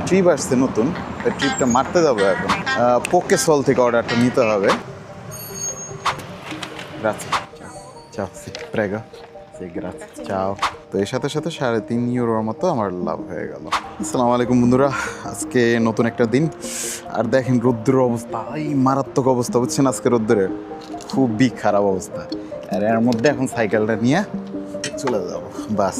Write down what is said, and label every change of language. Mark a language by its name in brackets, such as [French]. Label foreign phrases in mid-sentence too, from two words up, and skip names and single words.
[Bangla] ট্রিপ আসছে নতুন, ওই ট্রিপটা মারতে যাবো এখন। পোকে সল থেকে অর্ডারটা নিতে হবে। Grazie. [Italian] Ciao, sì, prego. Sì, grazie. Ciao. [Bangla] তো এর সাথে সাথে 3.5 ইউরোর মতো আমার লাভ হয়ে গেল। আসসালামু আলাইকুম বন্ধুরা, আজকে নতুন একটা দিন। আর দেখেন রোদ্রের অবস্থা, এই মারাত্মক অবস্থা, বুঝছেন আজকে রোদ্রের খুবই খারাপ অবস্থা। আর এর মধ্যে এখন সাইকেলটা নিয়ে চলে যাব বাস।